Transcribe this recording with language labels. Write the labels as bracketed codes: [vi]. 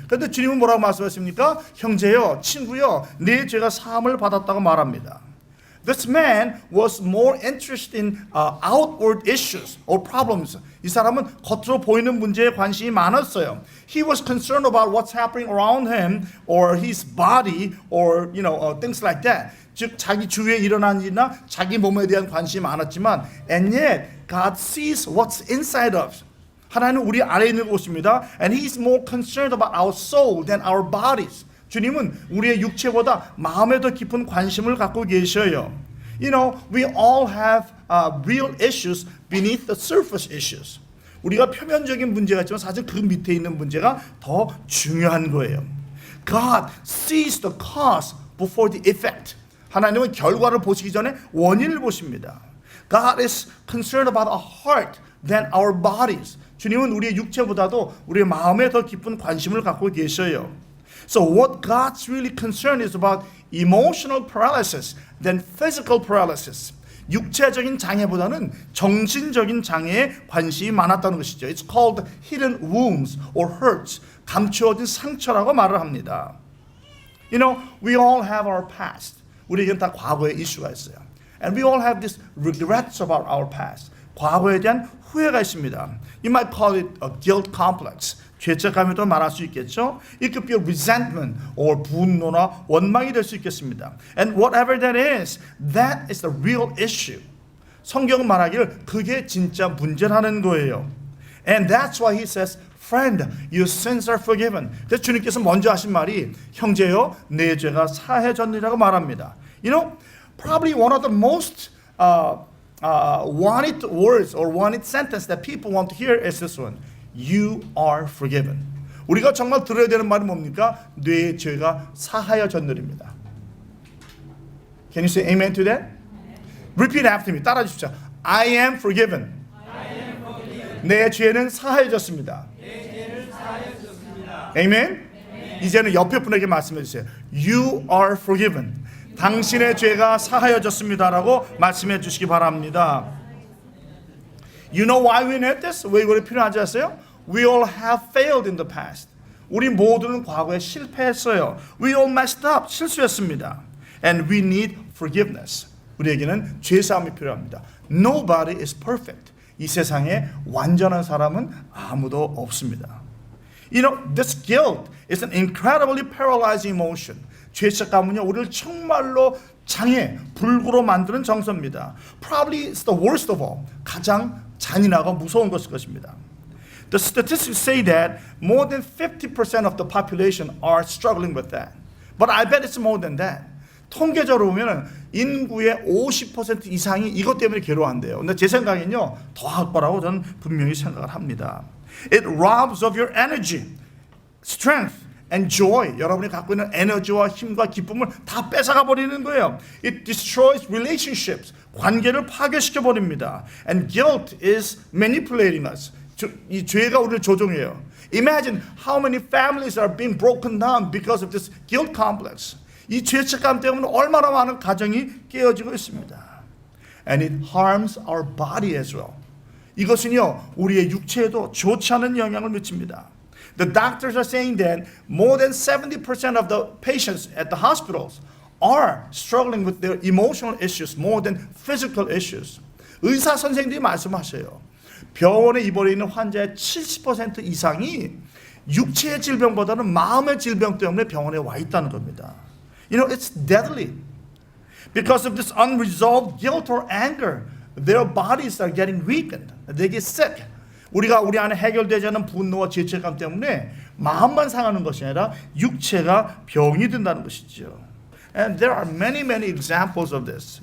[ko] 그런데 주님은 뭐라고 말씀하십니까? 형제요, 친구요, 네 죄가 사함을 받았다고 말합니다. [en] This man was more interested in outward issues or problems. [ko] 이 사람은 겉으로 보이는 문제에 관심이 많았어요. [en] He was concerned about what's happening around him or his body or things like that. [ko] 즉 자기 주위에 일어난 일이나 자기 몸에 대한 관심이 많았지만 [en] and yet God sees what's inside us. [ko] 하나님은 우리 안에 있는 곳입니다. [en] And He's more concerned about our soul than our bodies. [ko] 주님은 우리의 육체보다 마음에 더 깊은 관심을 갖고 계셔요. [en] We all have real issues beneath the surface issues. [ko] 우리가 표면적인 문제가 있지만 사실 그 밑에 있는 문제가 더 중요한 거예요. [en] God sees the cause before the effect. [ko] 하나님은 결과를 보시기 전에 원인을 보십니다. [en] God is concerned about our heart than our bodies. [ko] 주님은 우리의 육체보다도 우리의 마음에 더 깊은 관심을 갖고 계셔요. [en] So what God's really concerned is about emotional paralysis than physical paralysis. [ko] 육체적인 장애보다는 정신적인 장애에 관심이 많았다는 것이죠. [en] It's called hidden wounds or hurts. [ko] 감추어진 상처라고 말을 합니다. [en] You know, we all have our past. [ko] 우리에겐 다 과거의 이슈가 있어요. [en] And we all have these regrets about our past. [ko] 과거에 대한 후회가 있습니다. [en] You might call it a guilt complex. [ko] 죄책감이도 말할 수 있겠죠. [en] It could be a resentment or [ko] 분노나 원망이 될 수 있겠습니다. [en] And whatever that is the real issue. [ko] 성경은 말하기를 그게 진짜 문제라는 거예요. [en] And that's why he says, Friend, your sins are forgiven. [ko] 그래서 주님께서 먼저 하신 말이 형제여, 내 죄가 사해졌느라고 말합니다. [en] You know, probably one of the most wanted words or wanted sentence that people want to hear is this one. You are forgiven. [ko] 우리가 정말 들어야 되는 말이 뭡니까? 내 죄가 사하여졌느립니다. [en] Can you say amen to that? Repeat after me. [ko] 따라 주십시오. [en] I am forgiven. [ko] 내 죄는 사하여졌습니다. [en] Amen? [ko] 이제는 옆에 분에게 말씀해 주세요. [en] You are forgiven. [ko] 당신의 죄가 사하여졌습니다라고 말씀해 주시기 바랍니다. [en] You know why we need this? [ko] 왜 이거를 필요하지 않으세요? [en] We all have failed in the past. [ko] 우리 모두는 과거에 실패했어요. [en] We all messed up. [ko] 실수했습니다. [en] And we need forgiveness. [ko] 우리에게는 죄사함이 필요합니다. [en] Nobody is perfect. [ko] 이 세상에 완전한 사람은 아무도 없습니다. [en] You know, this guilt is an incredibly paralyzing emotion. [ko] 죄책감은요, 우리를 정말로 장애, 불구로 만드는 정서입니다. [en] Probably it's the worst of all. [ko] 가장 잔인하고 무서운 것일 것입니다. [en] The statistics say that more than 50% of the population are struggling with that. But I bet it's more than that. [ko] 통계적으로 보면 인구의 50% 이상이 이것 때문에 괴로워한대요. 근데 제 생각엔요, 더 할 거라고 저는 분명히 생각을 합니다. [en] It robs of your energy, strength, and joy. [ko] 여러분이 갖고 있는 에너지와 힘과 기쁨을 다 뺏어가 버리는 거예요. [en] It destroys relationships. [ko] 관계를 파괴시켜 버립니다. [en] And guilt is manipulating us. [ko] 이 죄가 우리를 조종해요. [en] Imagine how many families are being broken down because of this guilt complex. [ko] 이 죄책감 때문에 얼마나 많은 가정이 깨어지고 있습니다. [en] And it harms our body as well. [ko] 이것은요, 우리의 육체에도 좋지 않은 영향을 미칩니다. [en] The doctors are saying that more than 70% of the patients at the hospitals are struggling with their emotional issues more than physical issues. [ko] 의사 선생님들이 말씀하셔요. 병원에 입원해 있는 환자의 70% 이상이 육체의 질병보다는 마음의 질병 때문에 병원에 와 있다는 겁니다. [en] You know, it's deadly. Because of this unresolved guilt or anger, their bodies are getting weakened. They get sick. [ko] 우리가 우리 안에 해결되지 않은 분노와 죄책감 때문에 마음만 상하는 것이 아니라 육체가 병이 든다는 것이죠. [en] And there are many examples of this.